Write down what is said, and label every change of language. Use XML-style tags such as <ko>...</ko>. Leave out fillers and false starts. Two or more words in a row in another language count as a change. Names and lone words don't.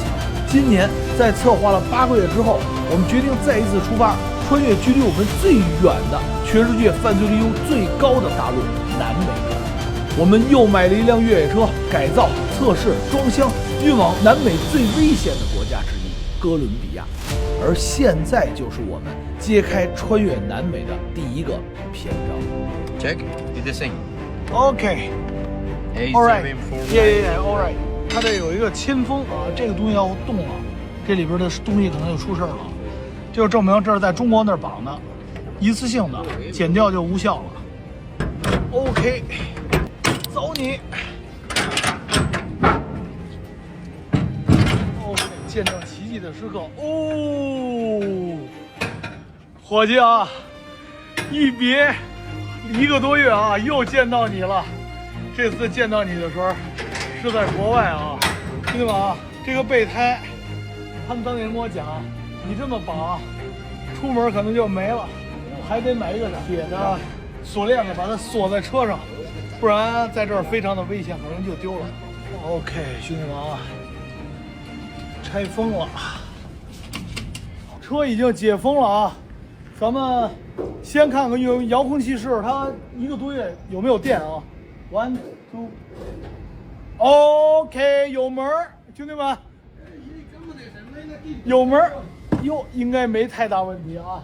<zh>今年在策劃了8個月之後，我們決定再一次出發，穿越距離我們最遠的、全世界犯罪率又最高的大陸南美洲。我們又買了一輛越野車，改造、測試、裝箱，運往南美最危險的國家之一哥倫比亞。而現在就是我們揭開穿越南美的第一個篇章。</zh> <en>Check, did the thing. OK. All right. Yeah, all right.</en> <zh>它这有一個鉛封啊，這個東西要動了，這裡邊的東西可能就出事了，就證明這是在中國那兒綁的，一次性的，剪掉就無效了。OK， 走你。OK， 見證奇蹟的時刻哦，伙計啊，一別1個多月啊，又見到你了。這次見到你的時候是在國外啊，兄弟們啊，這個備胎，他們當年跟我講，你這麼綁，出門可能就沒了，還得買一個鐵的鎖鏈子把它鎖在車上，不然在這兒非常的危險，可能就丟了。OK， 兄弟們啊，拆封了，車已經解封了啊，咱們先看看用遙控器试它1個多月有沒有電啊。1、2 OK， 有门儿，兄弟们，有门儿，哟，应该没太大问题啊。</zh>